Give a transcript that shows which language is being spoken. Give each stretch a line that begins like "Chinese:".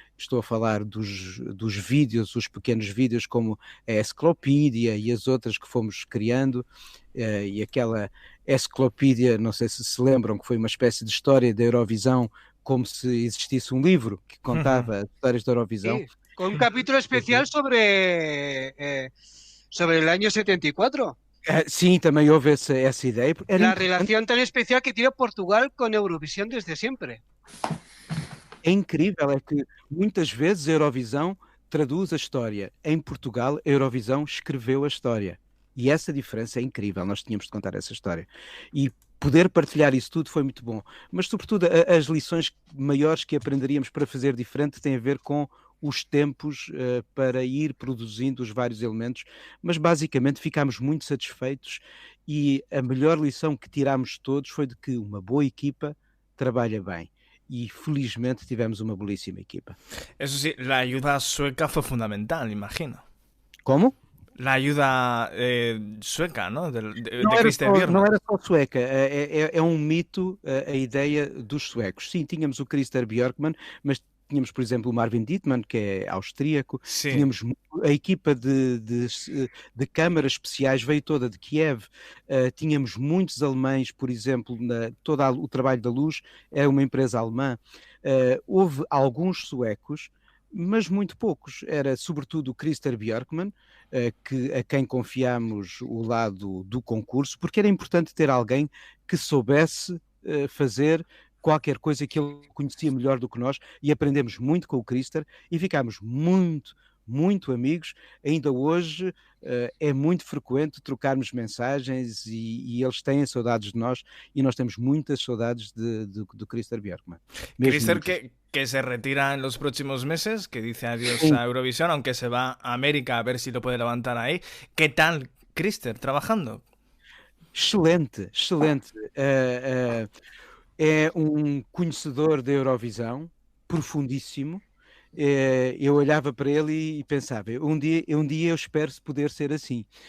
Portuguese: Estou a falar dos vídeos, os pequenos vídeos como a Enciclopédia e as outras que fomos criando, e aquela Enciclopédia, não sei se lembram, que foi uma espécie de história da Eurovisão, como se existisse um livro que contava as histórias da Eurovisão.
Spanish: Sí, con un capítulo especial sobre el año 74.
Portuguese: Sim, também houve essa ideia.
Spanish: La relación tan especial que tiene Portugal con Eurovisión desde siempre.
Portuguese: É incrível, é que muitas vezes a Eurovisão traduz a história. Em Portugal, a Eurovisão escreveu a história. E essa diferença é incrível, nós tínhamos de contar essa história. E poder partilhar isso tudo foi muito bom. Mas, sobretudo, as lições maiores que aprenderíamos para fazer diferente têm a ver com os tempos para ir produzindo os vários elementos, mas basicamente ficámos muito satisfeitos e a melhor lição que tirámos todos foi de que uma boa equipa trabalha bem. Y felizmente tivemos una belísima equipa.
Spanish: Eso sí, la ayuda sueca fue fundamental, imagino. ¿Cómo? La ayuda sueca, ¿no? De Christer Björkman.
Portuguese: Não era só sueca, é um mito a ideia dos suecos. Sim, tínhamos o Christer Björkman, mas tínhamos, por exemplo, o Marvin Dittmann, que é austríaco. Sim. Tínhamos a equipa de câmaras especiais, veio toda de Kiev. Tínhamos muitos alemães, por exemplo, todo o trabalho da luz é uma empresa alemã. Houve alguns suecos, mas muito poucos. Era sobretudo o Christer Björkman, a quem confiámos o lado do concurso, porque era importante ter alguém que soubesse fazer qualquer coisa que ele conhecia melhor do que nós, e aprendemos muito com o Christer e ficámos muito, muito amigos. Ainda hoje é muito frequente trocarmos mensagens e eles têm saudades de nós e nós temos muitas saudades do Christer Björkman.
Spanish: Christer que se retira en los próximos meses, que dice adiós a Eurovisión, aunque se va a América a ver si lo puede levantar ahí. ¿Qué tal, Christer, trabajando?
Portuguese: Excelente, excelente. É um conhecedor da Eurovisão, profundíssimo. Eu olhava para ele e pensava, um dia eu espero poder ser assim.